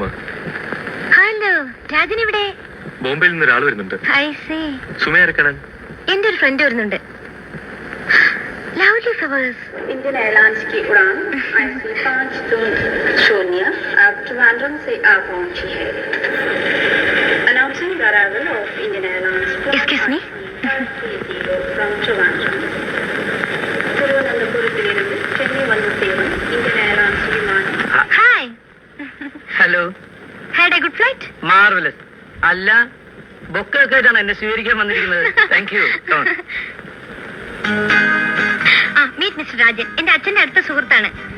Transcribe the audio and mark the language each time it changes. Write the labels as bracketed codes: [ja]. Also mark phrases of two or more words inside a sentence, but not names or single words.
[ml] ഹലോ, രാജൻ ഇവിടെ? ബോംബെയിൽ നിന്ന് ഒരാൾ വരുന്നുണ്ട്. സുമയെ ഇറക്കണം. എന്റെ ഒരു ഫ്രണ്ട് വരുന്നുണ്ട്. [en] lovely flowers. [hi] इंडियन एयरलाइंस की उड़ान IC 520 अब ट्रिवांड्रम से आ पहुंची है. [en] Announcing the arrival of Indian Airlines Excuse me? from Trivandrum. [ml] തിരുവനന്തപുരത്തിലിരുന്ന് ചെന്നൈ വന്നു ചേരും ഇന്ത്യൻ എയർലൈൻസ് വിമാനം. ഹായ്. ഹലോ. [en] Had a good flight? [ml] മാർവലസ്. അല്ല, ബൊക്കെ ആയിട്ടാണ് എന്നെ സ്വീകരിക്കാൻ വന്നിരിക്കുന്നത്. [en] Thank you. meet Mister [ml] രാജൻ, എന്റെ അച്ഛന്റെ അടുത്ത സുഹൃത്താണ്.